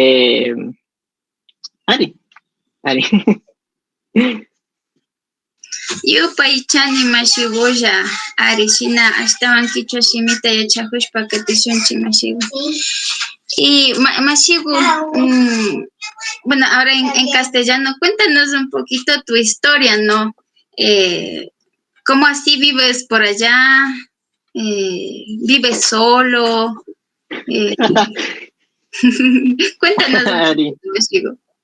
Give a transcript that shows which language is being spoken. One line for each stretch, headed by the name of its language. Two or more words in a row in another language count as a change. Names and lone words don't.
Quechua: Ari. Yupaychani mashigoya arishina ashtawan kichwa shimita yachakushpa katishunchi mashigu. Y mashigu,
Spanish: bueno, ahora en castellano, cuéntanos un poquito tu historia, ¿no? ¿Cómo así vives por allá? ¿Vives solo? Cuéntanos un poquito, mashigu.